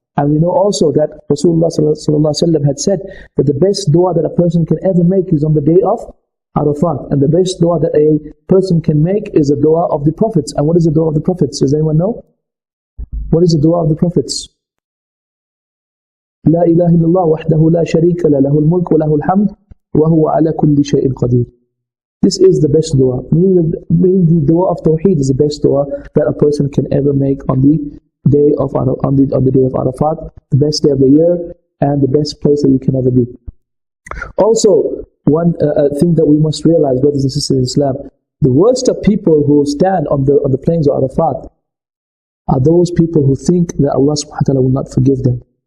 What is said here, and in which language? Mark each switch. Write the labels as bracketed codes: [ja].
[en] And we know also that Rasulullah had said that the best dua that a person can ever make is on the day of Arafat. And the best dua that a person can make is a dua of the Prophets. And what is the dua of the Prophets? Does anyone know? What is the dua of the Prophets? [ar] لا إله إلا الله وحده لا شريك له له الملك وله الحمد وهو على كل شيء قدير. [en] This is the best dua. Meaning the dua of Tawheed is the best dua that a person can ever make on the day of Arafat, the best day of the year, and the best place that you can ever be. Also, one thing that we must realize, brothers and sisters in Islam, the worst of people who stand on the plains of Arafat are those people who think that Allah subhanahu wa ta'ala will not forgive them.